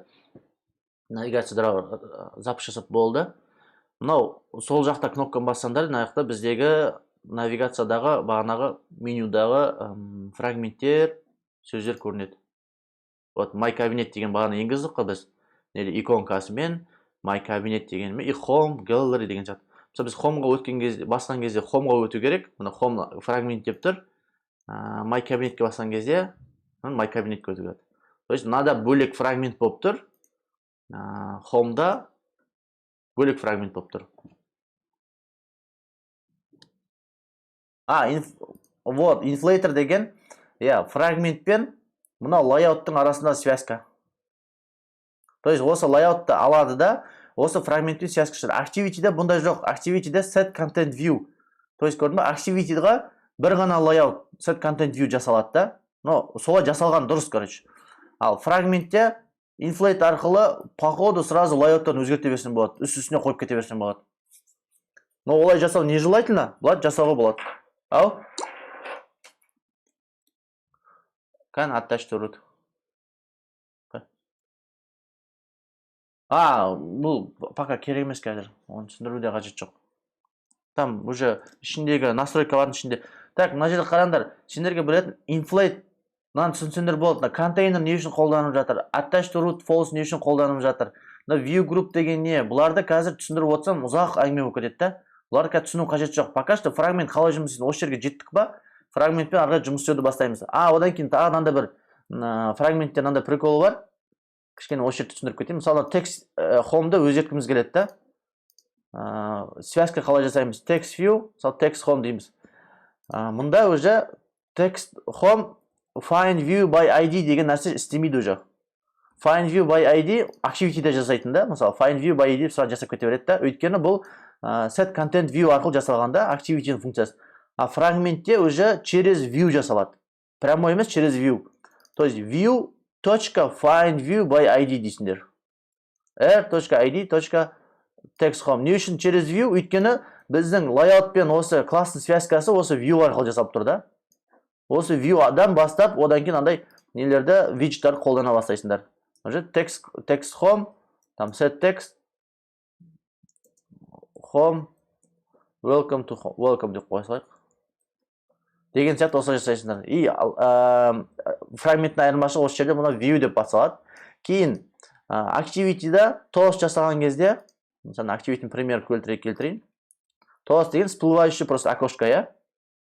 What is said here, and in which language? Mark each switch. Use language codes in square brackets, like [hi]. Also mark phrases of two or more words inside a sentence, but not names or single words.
[kk] Навигацияда запуск жасап болды. Мынау сол жақта кнопканы бассаңдар, мына жақта біздегі навигациядағы бағанағы менюдағы фрагменттер, сөздер көрінеді. Вот [en] my cabinet [kk] деген бағаны енгіздік қой біз. Иконкасымен [en] my cabinet [kk] дегенмен и [en] home gallery [kk] деген сияқты. Мысалы біз homeға өткен кезде, басқан кезде homeға өту керек. Мына home фрагмент деп тұр. [en] My cabinetке [kk] басқан кезде [en] my cabinetке [kk] өту керек. [ru] То есть [kk] мынада бөлек фрагмент болып тұр. Home'да бөлек фрагмент болып тұр. Вот, inflator деген, фрагментпен мына layout'тың арасында связка. [ru] То есть [kk] осы layout'ты алады да, осы фрагментпен связка шығады. Activity'де бұндай жоқ. Activity'де [en] set content view. [ru] То есть [kk] көрдің ба, Activity'ға бір ғана layout [en] set content view [kk] жасалады да. Но солай жасалған дұрыс, короче. Ал фрагментте inflate арқылы [ru] по ходу сразу [kk] layout'тан өзгерте берсең болады. Үстіне қойып кете берсең болады. Но олай жасау нежелательно, бұлай жасауға болады. Ау? [en] Can attach to root. [kk] Бұл пока керек емес қазір. Оны түсіндіруде қажет жоқ. [ru] Там уже [kk] ішіндегі настройкалардың ішінде. Так, мына жерде қараңдар. Сендерге білетін inflate мынаны түсінсеңдер болады. Контейнер не үшін қолданып жатыр? [en] Attach to root false [kk] не үшін қолданып жатыр? [en] View group [kk] деген не? Бұларды қазір түсіндіріп отырсам ұзақ әңгіме болып кетеді да. Бұларды қазір түсіну қажет жоқ. [ru] Пока что [kk] фрагмент қалай жұмыс істейді? Осы жерге жеттік па? Фрагментпен ары қарай жұмыс істеуді бастаймыз. Одан кейін тағы мынандай бір фрагментте мынандай прикол бар. Кішкене осы жерді түсіндіріп кетейін. Мысалы, [en] text home'да [kk] өзгерткіміз келеді да. Связка қалай жасаймыз? [en] Text view, [kk] мысалы [en] text home [kk] дейміз. Мұнда уже [en] text home find view by ID [kk] деген нәрсе істемейді уже. [en] Find view by ID [kk] activity'де жасайтын да. Мысалы, [en] find view by ID [kk] сразу жасап кете береді да. Өйткені бұл set content view арқылы жасалғанда activity'нің функциясы. А фрагментте [ru] уже через view [kk] жасалады. Прямой емес, [ru] через view. То есть [en] view .find view by ID дейсіңдер. r.id.text home. [kk] Не үшін [ru] через view? [kk] Өйткені біздің layout пен осы класстың связкасы осы view арқылы жасалып тұр да. Осы view-дан бастап, одан кейін андай нелерді виджеттарды қолдана бастайсыңдар. [en] Text home, там set text home, welcome to home, welcome деп қойсалайық. [kk] Деген сияқты осылай жасайсыңдар. И фрагменттің айырмашылығы осы жерде мұна view деп басталады. Кейін activity'да toast жасаған кезде, мысалы activity'nin пример келтірейін. [ru] Toast деген всплывающий просто окошко,